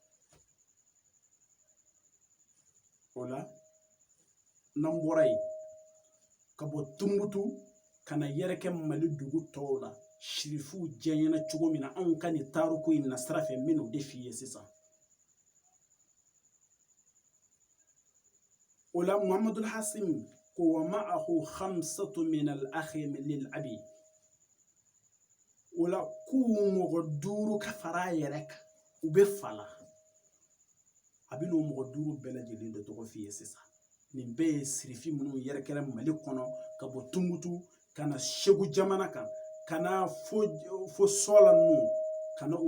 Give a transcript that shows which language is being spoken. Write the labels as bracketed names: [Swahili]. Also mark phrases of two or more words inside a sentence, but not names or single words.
[Bambara] o la n'an bɔra yen ka bɔ Tumutu ka na yɛrɛkɛ Mali dugu tɔw la Shirifuw jɛɲɛna cogo min na anw ka nin tariku in na sira fɛ n bɛn'o de f'i ye sisan o la Muhamadul Hasimi ko [Arabic] وَمَعَهُ خَمْسَةُ مِنَ الأَخِ لِلأَبِ [Bambara] o la k'u mɔgɔ 5 ka fara a yɛrɛ kan u bɛ fa la a bɛ n'o mɔgɔ 5 bɛɛ lajɛlen de tɔgɔ f'i ye sisan nin bɛɛ ye sirifi minnu yɛrɛkɛra Mali kɔnɔ ka bɔ Tumutu ka na Segu jamana kan ka na fo Sɔla ninnu ka na